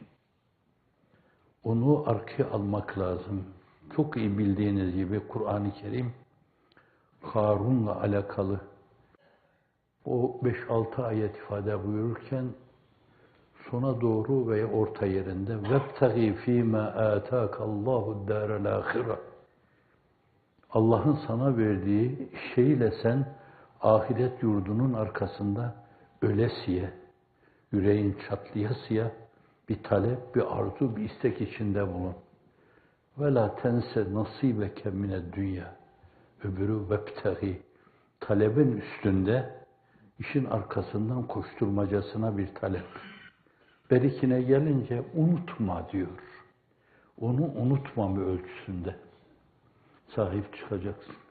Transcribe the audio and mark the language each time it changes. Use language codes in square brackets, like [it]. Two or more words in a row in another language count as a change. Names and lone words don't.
[tr] Onu arkaya almak lazım. Çok iyi bildiğiniz gibi Kur'an-ı Kerim Karun'la alakalı o 5-6 ayet ifade buyururken sona doğru veya orta yerinde [ar] وَابْتَغِي ف۪ي مَا آتَاكَ اللّٰهُ الدَّارَ الْآخِرَةِ [tr] Allah'ın sana verdiği şeyle sen ahiret yurdunun arkasında ölesiye, yüreğin çatlayasıya bir talep, bir arzu, bir istek içinde bulun. [ar] وَلَا تَنْسَ نَصِيبَكَ مِنَ dünya. [tr] Öbürü وَابْتَغِي. Talebin üstünde, işin arkasından koşturmacasına bir talep. Berikine gelince unutma diyor. Onu unutmama ölçüsünde sahip çıkacaksın.